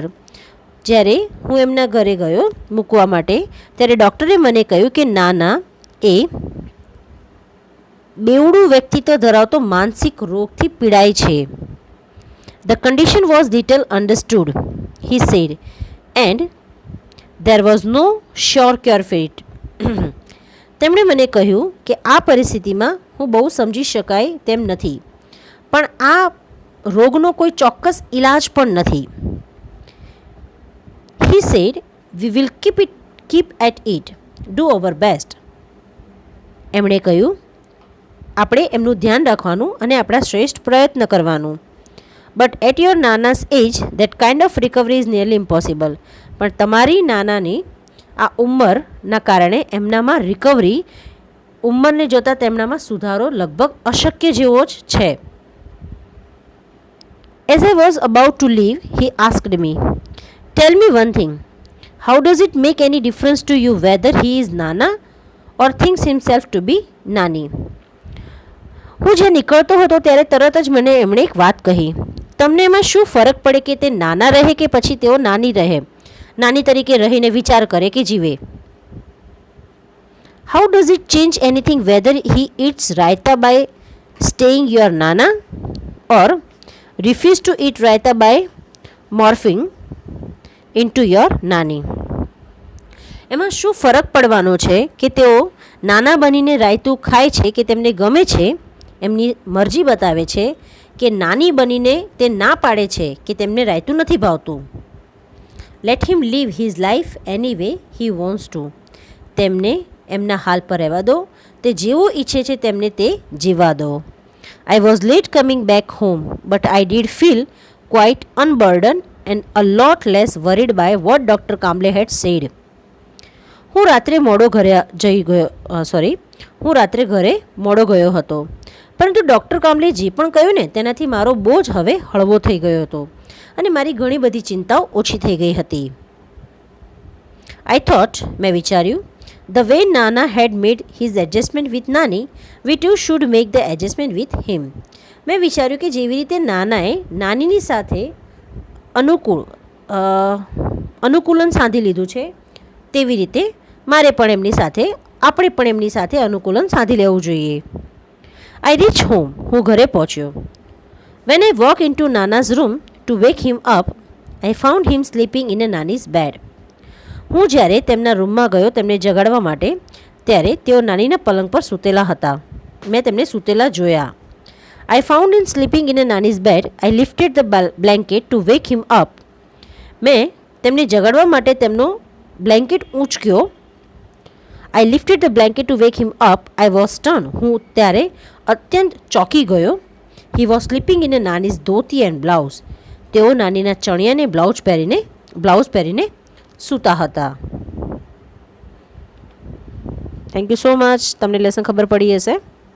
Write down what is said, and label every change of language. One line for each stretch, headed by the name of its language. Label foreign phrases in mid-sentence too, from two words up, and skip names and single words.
Gujarati: જ્યારે હું એમના ઘરે ગયો મૂકવા માટે ત્યારે ડૉક્ટરે મને કહ્યું કે નાના એ બેવડું વ્યક્તિત્વ ધરાવતો માનસિક રોગથી પીડાય છે.
English: The condition was little understood, he said, and there was no sure cure for it.
Gujarati: તેમણે મને કહ્યું કે આ પરિસ્થિતિમાં હું બહુ સમજી શકાય તેમ નથી, પણ આ રોગનો કોઈ ચોક્કસ ઇલાજ પણ નથી.
English: He said, "We will keep at it, do our best."
Gujarati: એમણે કહ્યું, આપણે એમનું ધ્યાન રાખવાનું અને આપણા શ્રેષ્ઠ પ્રયત્ન કરવાનું.
English: But at your Nana's age that kind of recovery is nearly impossible.
Gujarati: પણ તમારી નાનાની આ ઉંમરના કારણે એમનામાં રિકવરી, ઉંમરને જોતાં તેમનામાં સુધારો લગભગ અશક્ય જેવો જ છે.
English: As I was about to leave, he asked me, "Tell me one thing. How does it make any difference to you whether he is Nana or thinks himself to be Nani?"
Gujarati: હું જે નીકળતો હતો ત્યારે તરત જ મને એમણે એક વાત કહી. તમને એમાં શું ફરક પડે કે તે નાના રહે કે પછી તેઓ નાની રહે, નાની તરીકે રહીને વિચાર કરે કે જીવે?
English: How does it change anything whether he eats raita by staying your Nana or refuse to eat raita by morphing into your Nani?
Gujarati: એમાં શું ફરક પડવાનો છે કે તેઓ નાના બનીને રાયતું ખાય છે કે તેમને ગમે છે, એમની મરજી બતાવે છે, કે નાની બનીને તે ના પાડે છે કે તેમને રાયતું નથી ભાવતું.
English: Let him live his life any way he wants to.
Gujarati: તેમને એમના હાલ પર રહેવા દો, તે જેવું ઈચ્છે છે તેમને તે જીવવા દો.
English: I was late coming back home, but I did feel quite unburdened and a lot less worried by what Dr. Kamble had said.
Gujarati: હું રાત્રે ઘરે મોડો ગયો હતો, પરંતુ ડૉક્ટર કામ્બલે જે પણ કહ્યું ને તેનાથી મારો બોજ હવે હળવો થઈ ગયો હતો અને મારી ઘણી બધી ચિંતાઓ ઓછી થઈ ગઈ હતી.
English: I thought,
Gujarati: મેં વિચાર્યું,
English: the way Nana had made his adjustment with Nani, we too should make the adjustment with him.
Gujarati: મેં વિચાર્યું કે જેવી રીતે નાનાએ નાનીની સાથે અનુકૂલન સાધી લીધું છે, તેવી રીતે આપણે પણ એમની સાથે અનુકૂલન સાધી લેવું જોઈએ.
English: I reached home.
Gujarati: હું ઘરે પહોંચ્યો.
English: When I walked into Nana's room to wake him up, I found him sleeping in a Nani's bed.
Gujarati: હું જ્યારે તેમના રૂમમાં ગયો તેમને જગાડવા માટે, ત્યારે તેઓ નાનીના પલંગ પર સૂતેલા હતા. મેં તેમને સૂતેલા જોયા.
English: I found him sleeping in a Nani's bed. I lifted the blanket to wake him up.
Gujarati: મેં તેમને જગાડવા માટે તેમનો બ્લેન્કેટ ઊંચક્યો.
English: I lifted the blanket to wake him up. I was stunned.
Gujarati: હું ત્યારે અત્યંત ચોંકી ગયો.
English: He was sleeping in a Nani's ધોતી and blouse.
Gujarati: તેઓ નાનીના ચણિયાને બ્લાઉઝ પહેરીને સૂતા હતા.
English: thank you so much.
Gujarati: તમને લેસન ખબર પડી હશે.